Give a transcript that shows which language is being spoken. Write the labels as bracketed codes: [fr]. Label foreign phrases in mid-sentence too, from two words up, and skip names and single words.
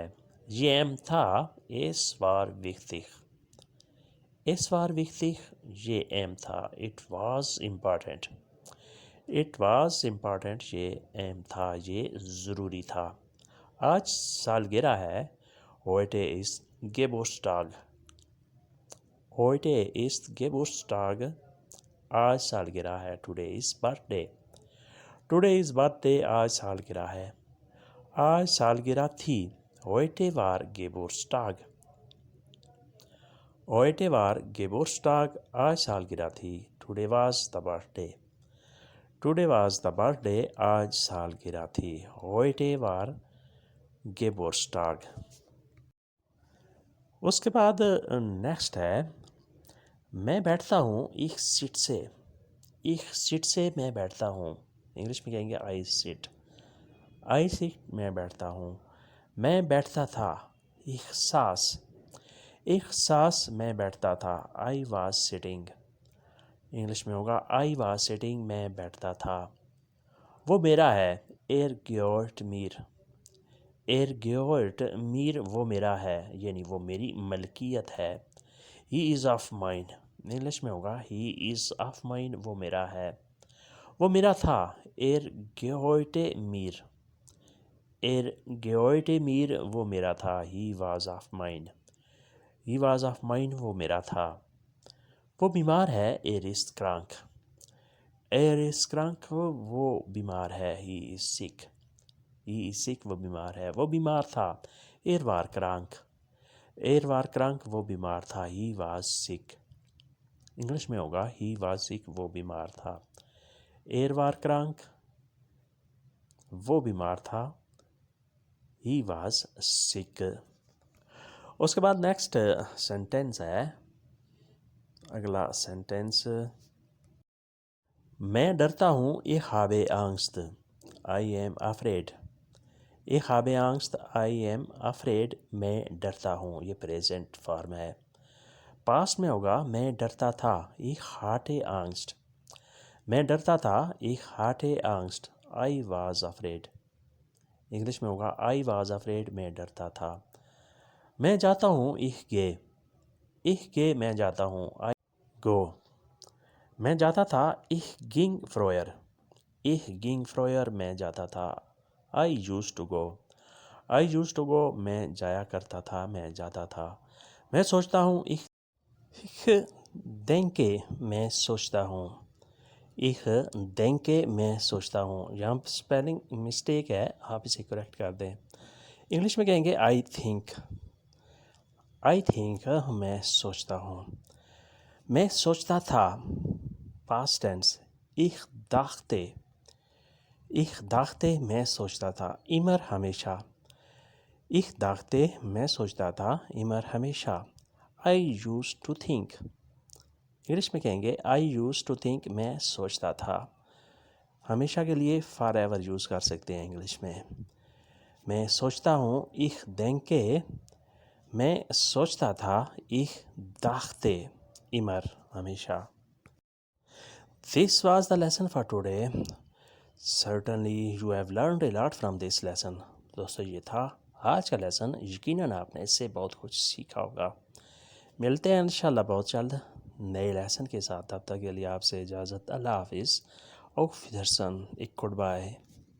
[hi] ये एम था, [de] es war wichtig. es war wichtig, [hi] ये एम था। [en] it was important. it was important, [hi] ये एम था, ये ज़रूरी था। आज सालगिरह है, [de] heute ist Geburtstag। heute ist Geburtstag, [hi] आज सालगिरह है। [en] today is birthday. today is birthday, [hi] आज सालगिरह है। आज सालगिरह थी, [de] heute war Geburtstag। heute war Geburtstag, [hi] आज सालगिरह थी। [en] टुडे was the birthday। टुडे was the birthday, [hi] आज सालगिरह थी। [de] heute war Geburtstag। [hi] उसके बाद नेक्स्ट है, मैं बैठता हूँ, [de] ich sitze। ich sitze, [hi] मैं बैठता हूँ। इंग्लिश में कहेंगे [en] I sit. I sit, [hi] मैं बैठता हूँ। मैं बैठता था, [de] ich saß। ich saß, [hi] मैं बैठता था। [en] I was sitting. [hi] इंग्लिश में होगा [en] I was sitting, [hi] मैं बैठता था। वो मेरा है, [de] er gehört mir। er gehört mir, [hi] वो मेरा है, यानी वो मेरी मलकियत है। [en] he is of mine। [hi] इंग्लिश में होगा [en] he is of mine, [hi] वो मेरा है। वो मेरा था, [de] er gehörte mir। er gehörte mir, [hi] वो मेरा था। [en] he was of mine। he was of mine, [hi] वो मेरा था। वो बीमार है, [de] er ist krank। er ist krank, [hi] वो बीमार है। [en] he is sick। he is sick, [hi] वो बीमार है। वो बीमार था, [de] er war krank। er war krank, [hi] वो बीमार था। [en] he was sick। [hi] इंग्लिश में होगा [en] he was sick, [hi] वो बीमार था। [de] er war krank, [hi] वो बीमार था। [en] he was sick। [hi] उसके बाद नेक्स्ट सेंटेंस है, अगला सेंटेंस, मैं डरता हूँ, [de] ich habe Angst। [en] I am afraid। [de] ich habe Angst, [en] I am afraid, [hi] मैं डरता हूँ। ये प्रेजेंट फॉर्म है। पास्ट में होगा मैं डरता था, [de] ich hatte Angst। [hi] मैं डरता था, [de] ich hatte Angst, [en] I was afraid। [hi] इंग्लिश में होगा [en] I was afraid, [hi] मैं डरता था। मैं जाता हूँ, [de] ich gehe। ich gehe, [hi] मैं जाता हूँ, [en] I go। [hi] मैं जाता था, [de] ich ging früher। ich ging früher, [hi] मैं जाता था, [en] I used to go। I used to go, [hi] मैं जाया करता था, मैं जाता था। मैं सोचता हूँ, [de] ich denke, [hi] मैं सोचता हूँ। [de] ich denke, [hi] मैं सोचता हूँ। यहाँ पर स्पेलिंग मिस्टेक है, आप इसे करेक्ट कर दें। इंग्लिश में कहेंगे [en] I think। I think, [hi] मैं सोचता हूँ। मैं सोचता था, पास्ट टेंस, [de] ich dachte। ich dachte, [hi] मैं सोचता था, immer हमेशा। [de] ich dachte, [hi] मैं सोचता था, immer हमेशा। [en] I used to think। [hi] इंग्लिश में कहेंगे [en] I used to think, [hi] मैं सोचता था। हमेशा के लिए forever यूज़ कर सकते हैं इंग्लिश में। मैं सोचता हूँ, [de] ich denke, [hi] मैं सोचता था, [de] ich dachte, immer हमेशा। [en] This was the lesson for today। Certainly you have learned a lot from this lesson। [hi] दोस्तों, ये था आज का लेसन। यकीनन आपने इससे बहुत कुछ सीखा होगा। मिलते हैं इंशाल्लाह बहुत जल्द नए लेसन के साथ। तब तक के लिए आपसे इजाज़त। अल्लाह हाफिज़। [de] auf Wiedersehen। [hi] एक [en] good bye.